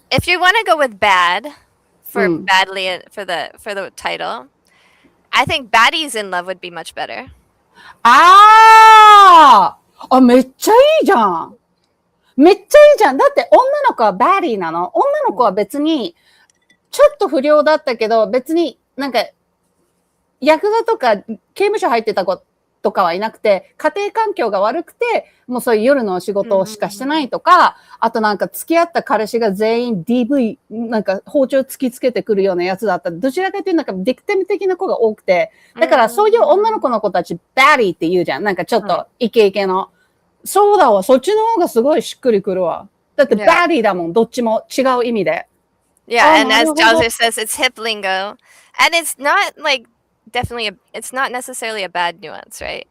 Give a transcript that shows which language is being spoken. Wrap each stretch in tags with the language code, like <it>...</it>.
<en>If you want to go with bad for badly for the title, I think Baddies in Love would be much better.</en> <ja>あめっちゃいいじゃん。めっちゃいいじゃん。だって女の子はバディなの。女の子は別にちょっと不良だったけど、別になんかヤクザとか刑務所入ってた子とかはいなくて、家庭環境が悪くて、もうそういう夜のお仕事しかしてないとか、あとなんか付き合った彼氏が全員 DV、なんか包丁突きつけてくるようなやつだった。どちらかというとなんかビクティム的な子が多くて、だからそういう女の子の子たち、バディって言うじゃん。なんかちょっとイケイケの。そうだわ、そっちの方がすごいしっくりくるわ。だってバディだもん、どっちも違う意味で。</ja> <en>Yeah, and as Jowser says, it's hip lingo. And it's not like it's not necessarily a bad nuance, right?</en>